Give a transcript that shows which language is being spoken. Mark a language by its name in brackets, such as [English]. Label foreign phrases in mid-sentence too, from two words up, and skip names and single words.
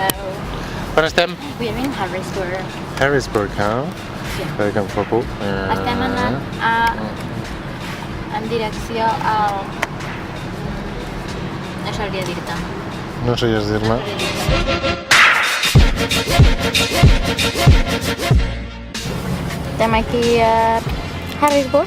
[Catalan] on estem? [English] We are in Harrisburg. Harrisburg, huh? Yeah. Very comfortable. [Catalan] Estem anant en direcció al... No sabria dir-te. No sabries dir-me? Estem aquí a Harrisburg.